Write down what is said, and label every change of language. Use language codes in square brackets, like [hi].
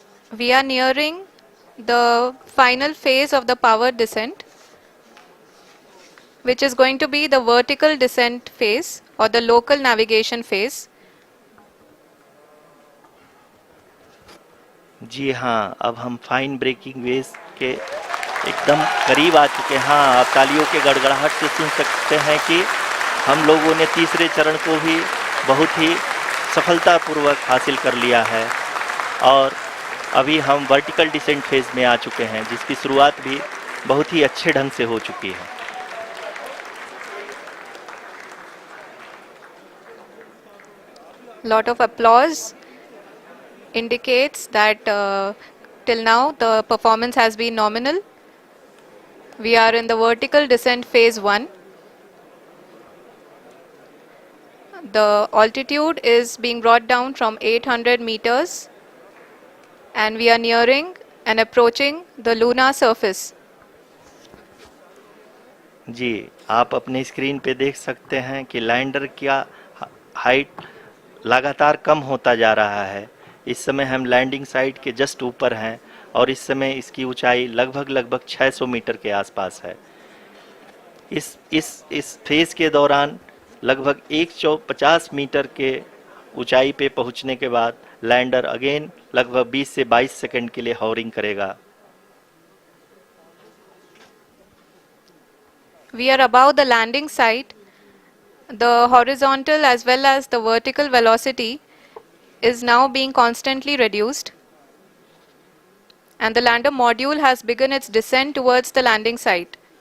[en] We are nearing the final phase of the power descent, which is going to be the vertical descent phase or the local navigation phase. [hi] जी हाँ, अब हम fine breaking wave के एकदम करीब आ चुके हैं। हाँ, आप तालियों के गड़गड़ाहट से सुन सकते हैं कि हम लोगों ने तीसरे चरण को भी बहुत ही सफलतापूर्वक हासिल कर लिया है और अभी हम वर्टिकल डिसेंट फेज में आ चुके हैं, जिसकी शुरुआत भी बहुत ही अच्छे ढंग से हो चुकी है। [en] Lot of applause indicates that till now the performance has been nominal. We are in the vertical descent phase 1. The altitude is being brought down from 800 meters and we are nearing and approaching the lunar surface. [hi] जी, आप अपने screen पे देख सकते हैं कि lander का height लगातार कम होता जा रहा है। इस समय हम लैंडिंग साइट के जस्ट ऊपर हैं और इस समय इसकी ऊंचाई लगभग 600 मीटर के आसपास है। इस फेज के दौरान लगभग 150 मीटर के ऊंचाई पे पहुंचने के बाद लैंडर अगेन लगभग 20 से 22 सेकंड के लिए हॉवरिंग करेगा। [en] We are above the landing site. The horizontal as well as the vertical velocity is now being constantly reduced. And the lander module has begun its descent towards the landing site.